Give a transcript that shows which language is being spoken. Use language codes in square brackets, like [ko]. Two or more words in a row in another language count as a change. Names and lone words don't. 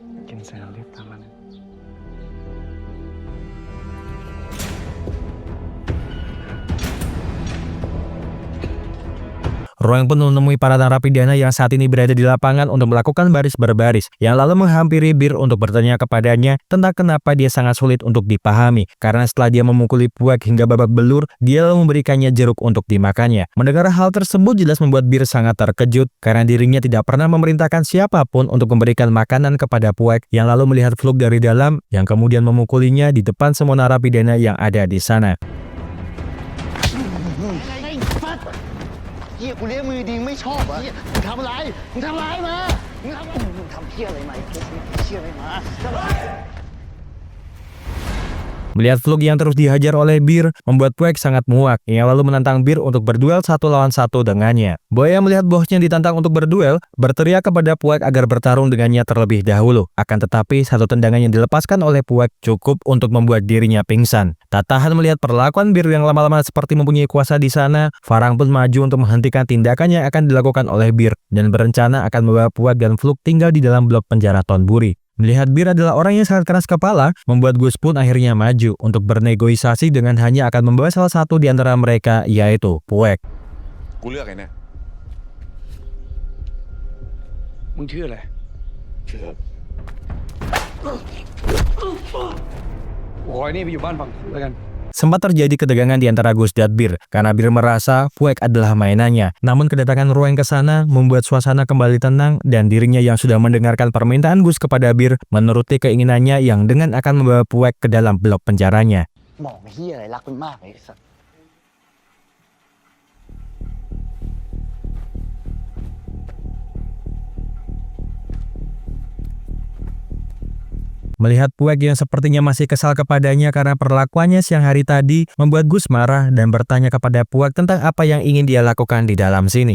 [id] Roeng pun menemui para narapidana yang saat ini berada di lapangan untuk melakukan baris berbaris, yang lalu menghampiri Bir untuk bertanya kepadanya tentang kenapa dia sangat sulit untuk dipahami, karena setelah dia memukuli Puak hingga babak belur, dia lalu memberikannya jeruk untuk dimakannya. Mendengar hal tersebut jelas membuat Bir sangat terkejut, karena dirinya tidak pernah memerintahkan siapapun untuk memberikan makanan kepada Puak, yang lalu melihat Fluk dari dalam, yang kemudian memukulinya di depan semua narapidana yang ada di sana. [th] เฮียกูเลี้ยงมือดีไม่ชอบอ่ะมึงทำอะไรมึงทำอะไรมามึงทำเฮียอะไรมาเฮียอะไรมา [id] Melihat Fluk yang terus dihajar oleh Bir, membuat Puak sangat muak. Ia lalu menantang Bir untuk berduel 1 lawan 1 dengannya. Boy yang melihat bosnya ditantang untuk berduel, berteriak kepada Puak agar bertarung dengannya terlebih dahulu. Akan tetapi, satu tendangan yang dilepaskan oleh Puak cukup untuk membuat dirinya pingsan. Tak tahan melihat perlakuan Bir yang lama-lama seperti mempunyai kuasa di sana, Farang pun maju untuk menghentikan tindakan yang akan dilakukan oleh Bir, dan berencana akan membawa Puak dan Fluk tinggal di dalam blok penjara Thonburi. Melihat Bir adalah orang yang sangat keras kepala, membuat Gus pun akhirnya maju untuk bernegosiasi dengan hanya akan membawa salah satu di antara mereka, yaitu Puak. [th] กูเลือกไอ้เนี่ย มึงชื่ออะไรโอ้ยนี่ไปอยู่บ้านฝั่งกูแล้วกัน [id] Sempat terjadi ketegangan di antara Gus dan Bir, karena Bir merasa Puak adalah mainannya. Namun kedatangan Roeng ke sana membuat suasana kembali tenang, dan dirinya yang sudah mendengarkan permintaan Gus kepada Bir menuruti keinginannya yang dengan akan membawa Puak ke dalam blok penjaranya. [th] มองเฮียอะไรรักมันมากเลยสัส [id] Melihat Puak yang sepertinya masih kesal kepadanya karena perlakuannya siang hari tadi, membuat Gus marah dan bertanya kepada Puak tentang apa yang ingin dia lakukan di dalam sini.